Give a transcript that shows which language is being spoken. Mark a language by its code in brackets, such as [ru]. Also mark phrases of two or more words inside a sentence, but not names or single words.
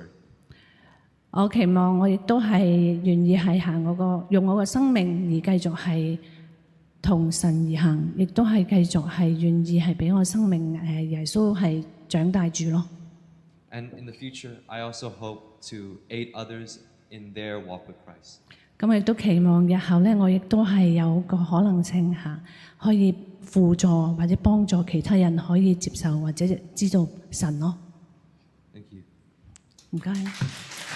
[yue] 我期望我亦都係願意係行用我嘅生命而繼續係同神而行，亦都係繼續係願意係俾我生命耶穌係長大住咯。 [en] And in the future, I also hope to aid others in their walk with Christ. [yue] 咁我亦都期望日後咧，我亦都係有個可能性嚇，可以輔助或者幫助其他人可以接受或者知道神咯。 [en] Thank you. [yue] 唔該。